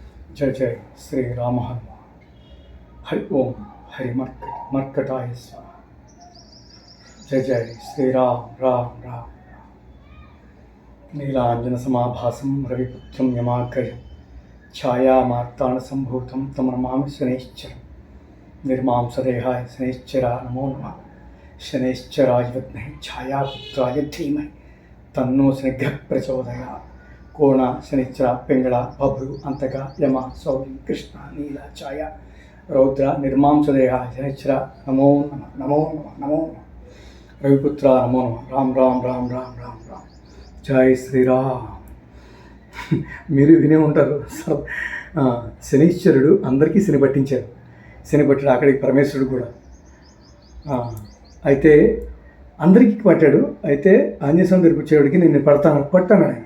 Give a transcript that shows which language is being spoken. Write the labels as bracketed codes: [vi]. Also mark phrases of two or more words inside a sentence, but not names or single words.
[sa] जय जय श्री राम हनुमान। हरि ओम हरि मर्कटाय स्वाहा। जय जय श्री राम राम राम। नीलांजन समाभासं रविपुत्रं यमाग्रजं छायामार्ताण्ड संभूतं तं नमामि शनैश्चरं। निर्मांसदेहाय शनैश्चरा नमो नमः। शनैश्चराय विद्महे छायापुत्राय धीमहि तन्नो शनिग्रहः प्रचोदयात्। कोण शनिश्चर पिंगళ बभ्रु अंतक यम सौरी कृष्ण नील छाया रौद्र निर्मांसदेह शनिश्चर नमो नमः नमो नमः नमो नमः। रविपुत्र नमो नमः। राम राम राम राम राम राम। जय శ్రీరామ్। [te] మీరు వినే ఉంటారు శనీశ్వరుడు అందరికీ శని పట్టించారు. శని పట్టాడు అక్కడికి పరమేశ్వరుడు కూడా. అయితే అందరికీ పట్టాడు. అయితే ఆంజనేయ స్వామి దగ్గరికి వచ్చేవాడికి నేను పట్టాను ఆయన.